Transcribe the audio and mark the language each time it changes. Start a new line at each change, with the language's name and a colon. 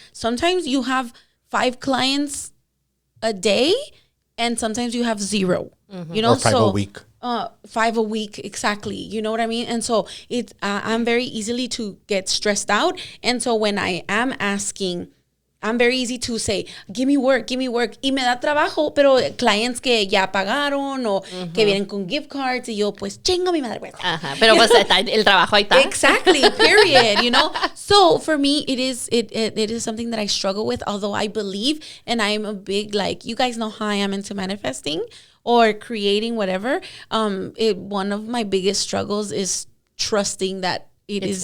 English: Sometimes you have 5 clients a day and sometimes you have 0, or 5 a week. 5 a week, exactly. You know what I mean? And so I'm very easily to get stressed out. And so when I am asking, I'm very easy to say, give me work.
Spanish: Y me da trabajo, pero clients que ya pagaron o que vienen con gift cards. Y yo, pues, chingo mi madre. Ajá, pero pues el trabajo ahí está.
English: Exactly, period, So for me, it is something that I struggle with, although I believe, and I'm a big, you guys know how I am into manifesting or creating whatever. One of my biggest struggles is trusting that it's